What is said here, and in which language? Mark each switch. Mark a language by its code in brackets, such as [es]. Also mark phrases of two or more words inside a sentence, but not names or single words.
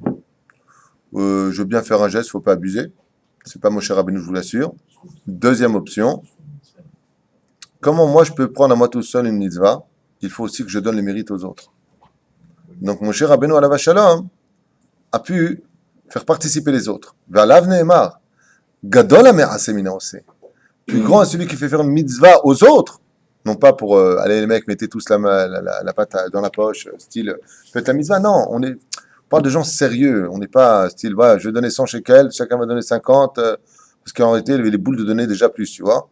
[fr] Je veux bien faire un geste, il ne faut pas abuser. C'est pas Moshe Rabbeinu, je vous l'assure. Deuxième option. Comment moi je peux prendre à moi tout seul une mitzvah? Il faut aussi que je donne les mérites aux autres. Donc Moshe Rabbeinu [he] עליו השלום [fr] a pu faire participer les autres. [he] ועליו נאמר גדול המעשה מן העושה. [fr] Plus grand est celui qui fait faire une mitzvah aux autres, non pas pour allez les mecs mettez tous la patte dans la poche, style faites la mitzvah. Non, on parle de gens sérieux. On n'est pas style voilà, je vais donner 100 shekels, chacun va donner 50 parce qu'en réalité il avait les boules de donner déjà plus, tu vois.